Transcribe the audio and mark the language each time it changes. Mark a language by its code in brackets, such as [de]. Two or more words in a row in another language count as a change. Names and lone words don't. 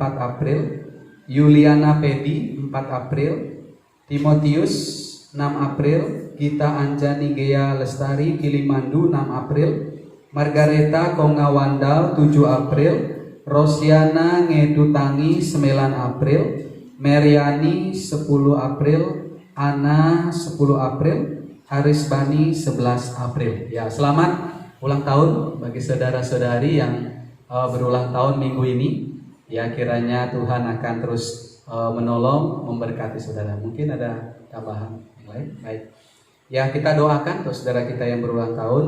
[id] April, Yuliana Pedi 4 April, Timotius 6 April, Gita Anjani Gea Lestari Kilimandu 6 April, Margareta Kongawandal 7 April, Rosiana Ngedutangi 9 April, Meriani 10 April, Ana 10 April, Haris Bani 11 April. Ya, selamat ulang tahun bagi saudara-saudari yang berulang tahun minggu ini. Ya, kiranya Tuhan akan terus menolong, memberkati saudara. Mungkin ada tambahan yang lain? Baik. Ya, kita doakan untuk saudara kita yang berulang tahun.